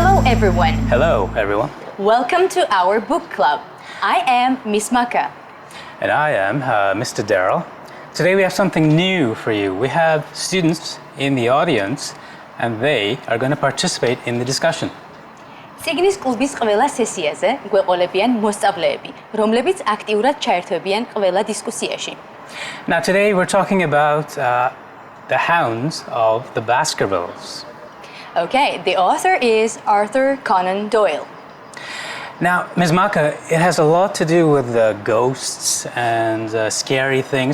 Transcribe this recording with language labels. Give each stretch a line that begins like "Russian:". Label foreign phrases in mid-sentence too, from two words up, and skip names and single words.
English: everyone. Hello, everyone. Welcome to our book club. I am Miss Maka. And I am Mr. Deril. Today we have something new for you. We have students in the audience and they are going to participate in the discussion.
Georgian: წიგნის კლუბის ყველა სესიაზე გვეყოლებიან მოსწავლეები, რომლებიც აქტიურად ჩაერთვებიან ყველა დისკუსიაში.
English: Now today we're talking about the Hounds of the Baskervilles. Okay, the author is Arthur Conan Doyle. Now, Ms. Maka, it has a lot to do with ghosts and scary things.